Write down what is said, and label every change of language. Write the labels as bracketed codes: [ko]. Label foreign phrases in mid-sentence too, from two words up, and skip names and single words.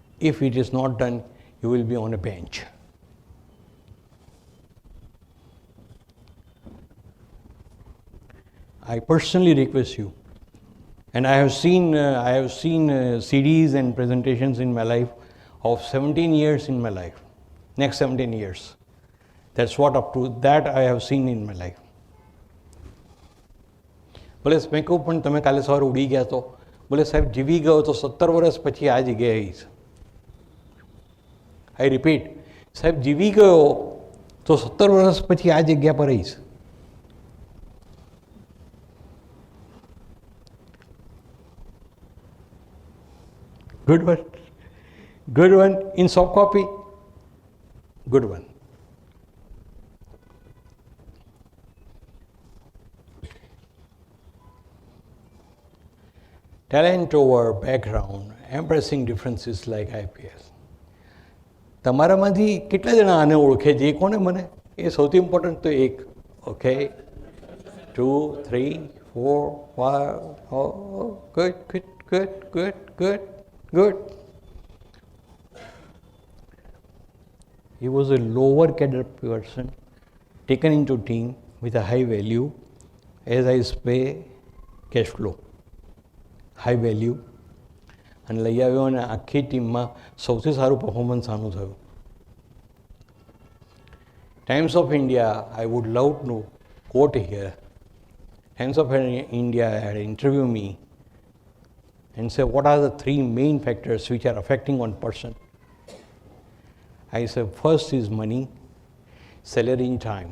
[en] If it is not done, you will be on a bench. I personally request you, and I have seen CDs and presentations in my life of 17 years in my life, next 17 years. That's what up to that I have seen in my life. [gu] બોલે મેં કહું પણ તમે કાલે સવારે ઉડી ગયા તો બોલે સાહેબ જીવી ગયો તો 17 વર્ષ પછી આ જગ્યાએ આવીશ. [en] I repeat, [gu] સાહેબ જીવી ગયો તો 17 વર્ષ પછી આ જગ્યા પર આવીશ. [en] Good one. Good one. In soft copy. Good one. Talent over background, embracing differences like IPL. [gu] તમારામાંથી કેટલા જણા આને ઓળખે છે? એ કોને મને? એ સૌથી ઇમ્પોર્ટન્ટ તો એક. ઓકે, 2, 3, 4, 5. [en] Oh, good, good, good, good, good. Good. He was a lower cadre person taken into team with a high value, as I say, cash flow. High value. [gu] અને લઈ આવ્યો અને આખી ટીમમાં સૌથી સારું પરફોર્મન્સ આનું થયું. [en] Times of India, I would love to quote here. Times of India had interviewed me and say, what are the 3 main factors which are affecting one person? I said, first is money, salary in time.